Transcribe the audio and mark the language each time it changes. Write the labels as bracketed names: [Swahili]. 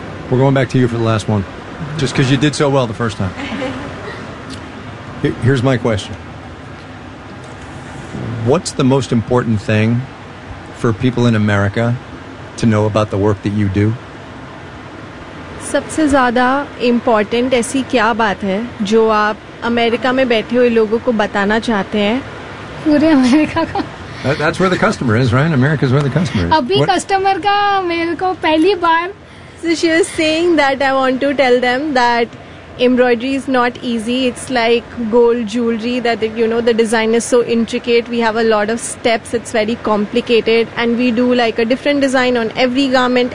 [English] We're going back to you for the last one, just because you did so well the first time. Here's my question. What's the most important thing for people in America to know about the work that you do? [Hindi] सबसे ज़्यादा important ऐसी क्या बात है जो आप America में बैठे हुए लोगों को बताना चाहते हैं? पूरे अमेरिका का. [English] That's where the customer is, right? America's where the customer is. [Hindi] अभी customer का मेरे को पहली बार [English] So she was saying that I want to tell them that embroidery is not easy. It's like gold jewelry that, you know, the design is so intricate. We have a lot of steps. It's very complicated. And we do like a different design on every garment.